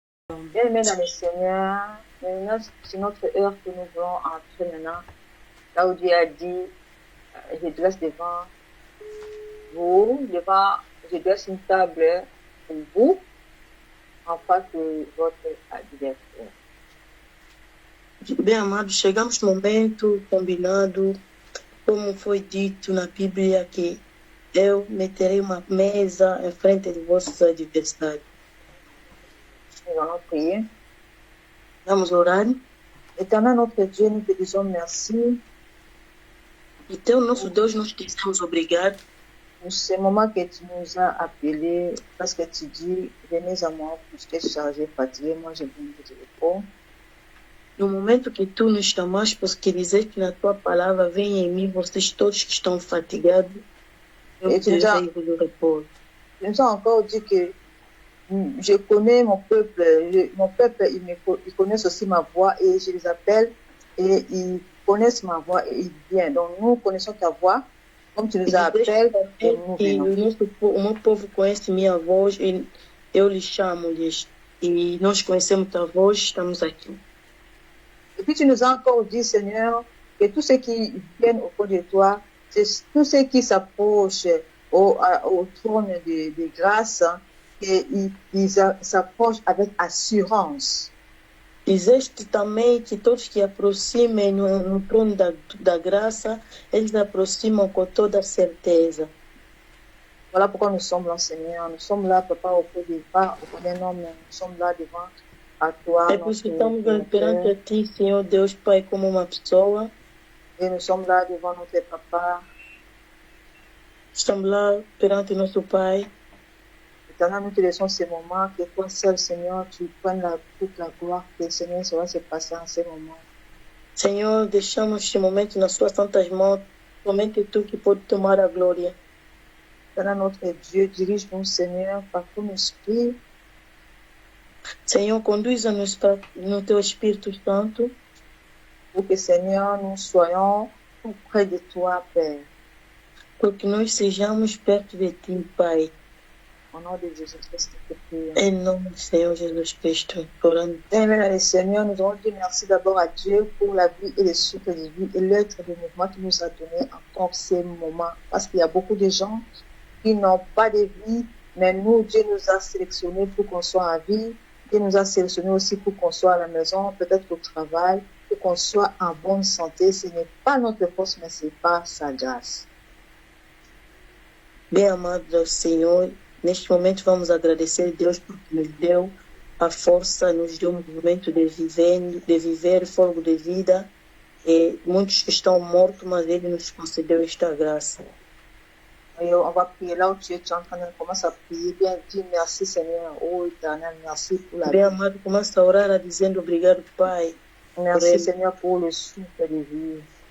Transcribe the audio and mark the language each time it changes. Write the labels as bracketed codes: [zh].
[fr] Bien-aimés dans le Seigneur, maintenant, c'est notre heure que nous voulons entrer maintenant. Là où Dieu a dit, je dresse devant vous, je dresse une table pour vous, en face de votre adversaire. [pt] Bem amado, chegamos no momento combinado, como foi dito na Bíblia, que eu meterei uma mesa em frente de vossos adversários. [fr] Nous allons prier. [pt] Vamos orar. [fr] Éternel notre Dieu, nous te disons merci. [pt] Então, nosso Deus, nós te dizemos obrigado. [fr] Pour ce moment que tu nous as appelés, parce que tu dis, venez à moi, parce que je suis chargé, fatigué, moi j'ai besoin de repos. [pt] No momento que tu nos chamaste, porque dizeste na tua palavra, venha em mim, vocês todos que estão fatigados, eu [fr] Et [pt] te levo do repouso. [fr] Tu nous as encore dit que je connais mon peuple, ils connaissent aussi ma voix et je les appelle et ils connaissent ma voix et ils viennent. Donc nous connaissons ta voix, comme tu nous appelles et nous venons. [pt] O meu povo conhece minha voz e eu lhes chamo-lhes. E nós conhecemos tua voz, estamos aqui. [fr] Et puis tu nous as encore dit, Seigneur, que tous ceux qui viennent auprès de toi, c'est tous ceux qui s'approchent au trône de grâce, qu'ils s'approchent avec assurance. [pt] Dizeste também que todos que aproximem no trono da graça, eles se aproximam com toda certeza. [fr] Voilà pourquoi nous sommes là, Seigneur. Nous sommes là, Papa, auprès d'un homme. Nous sommes là devant à toi. [pt] É por isso que estamos perante a ti, Senhor Deus Pai, como uma pessoa. [fr] Et nous sommes là devant notre Papa. [pt] Estamos lá perante nosso Pai. [fr] Éternel, nous te laissons ces moments, que toi seul, Seigneur, tu prennes toute la gloire que, Seigneur, ça va se passer en ces moments. [pt] Senhor, deixamos este momento nas suas santas mãos, somente tu que pode tomar a glória. [fr] Éternel, notre Dieu, dirige-nous, Seigneur, par ton esprit. [pt] Senhor, conduza-nos no teu Espírito Santo. [fr] Pour que, Seigneur, nous soyons tout près de toi, Père. Pour que [pt] nós sejamos perto de ti, Pai. [fr] Au nom de Jésus-Christ, nous te prions. [pt] Em nome do Senhor Jesus Cristo, orando. [fr] Bien-aimés, Seigneur, nous allons dire merci d'abord à Dieu pour la vie et les suites de vie et l'être de mouvement qu'il nous a donné encore ces moments. Parce qu'il y a beaucoup de gens qui n'ont pas de vie, mais nous, Dieu nous a sélectionnés pour qu'on soit en vie. Dieu nous a sélectionnés aussi pour qu'on soit à la maison, peut-être au travail, pour qu'on soit en bonne santé. Ce n'est pas notre force, mais c'est par sa grâce. [pt] Bem amado Senhor, neste momento vamos agradecer a Deus porque nos deu a força, nos deu um momento de viver fôlego de vida. E muitos estão mortos, mas Ele nos concedeu esta graça. [fr] Et on va prier là où tu es en train de commencer à prier. Bien, dis merci Seigneur. Oh éternel, merci pour la vie. [pt] Bem amado, começa a orar dizendo obrigado, Pai. [fr] Merci Seigneur pour le souffle de vie.